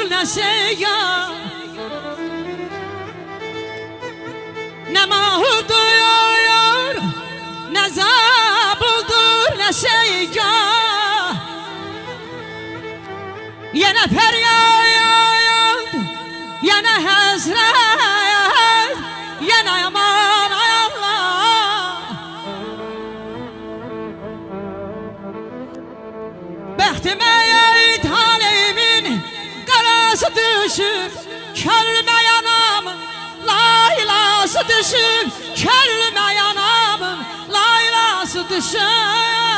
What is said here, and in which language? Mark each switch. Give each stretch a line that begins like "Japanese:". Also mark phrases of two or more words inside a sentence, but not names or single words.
Turkish: seyyar, ne mahurdur, ne zabıldır, ne seyyar. Yine feryat, yine hasret, yine yaman ay Allah.
Azerbaijani: Bəxtimə taleyimin qarası düşüb, kəlmə yanamın laylası düşüb, kəlmə yanamın laylası düşüb.